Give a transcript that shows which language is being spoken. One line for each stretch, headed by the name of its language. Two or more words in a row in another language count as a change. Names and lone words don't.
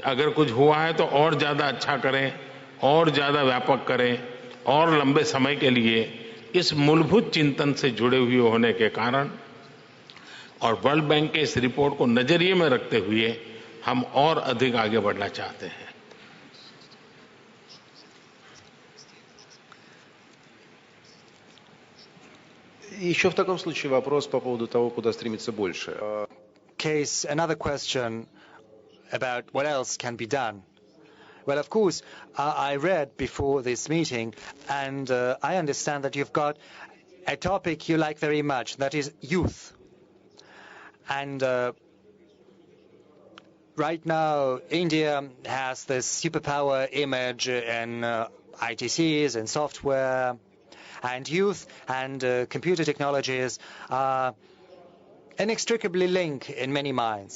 Hindi: अगर कुछ हुआ है तो और ज्यादा अच्छा करें, और ज्यादा व्यापक करें, और लंबे समय के लिए। इस मूलभूत चिंतन से जुड़े हुए होने के कारण और वर्ल्ड बैंक के इस रिपोर्ट को नजरिए में रखते हुए हम और अधिक आगे बढ़ना चाहते हैं।
Russian: Еще в таком случае вопрос по поводу того, куда стремиться больше.
English: Case, another question about what else can be done. Well, of course, I read before this meeting, and I understand that you've got a topic you like very much, that is youth. And right now, India has this superpower image in ITCs and software, and youth and computer technologies are inextricably linked in many minds.